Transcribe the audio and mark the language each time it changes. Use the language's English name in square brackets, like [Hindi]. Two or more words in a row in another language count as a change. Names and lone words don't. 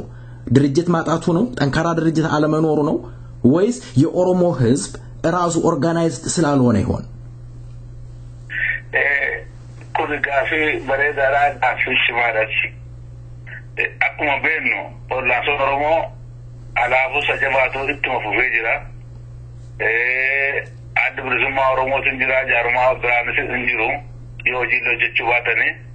[Amharic] ድርጅት ማጣቱ ነው? ጠንካራ ድርጅት አለመኖሩ ነው? ወይስ የኦሮሞ ህዝብ ራሱ ኦርጋናይዝድ ስላልሆነ ይሆን? [Oromo] kun gaafi bareedaadhaa gaafi shimaadhaati. Akkuma beeknu ollaansoon Oromoo alaabuu isa jabaatu ittuma fufee jira. Adda bilisummaa Oromootiin jira, jaarmaa biraanis hin jiru yoo hojiin hojjechuu baatanii.